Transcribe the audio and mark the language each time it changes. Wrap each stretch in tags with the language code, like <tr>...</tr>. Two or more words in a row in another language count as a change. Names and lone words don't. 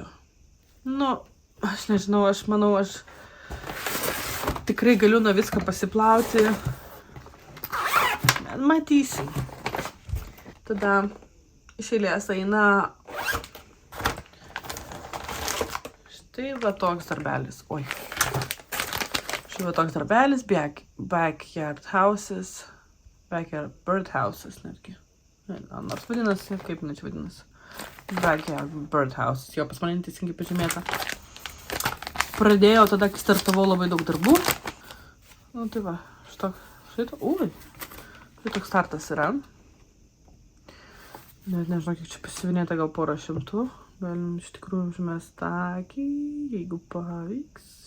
<lt>Nu, aš nežinau, aš manau, aš tikrai galiu nuo viską pasiplauti. Matysim. Tada iš eilės eina štai va toks darbelis. Oi. Štai va toks darbelis.</lt> <en>Backyard houses. Backyard bird houses netgi.</en> <lt>Nors vadinasi, kaip nečiau vadinasi.</lt> <en>Backyard bird houses.</en> <lt>Jo, pas mane teisingai pažymėta. Pradėjau tada, kai startavau labai daug darbų. Nu tai va, štai toks startas yra. Nežinau, kiek čia pasiuvinėta, gal 400. Galim iš tikrųjų užmest akį, jeigu pavyks.</lt>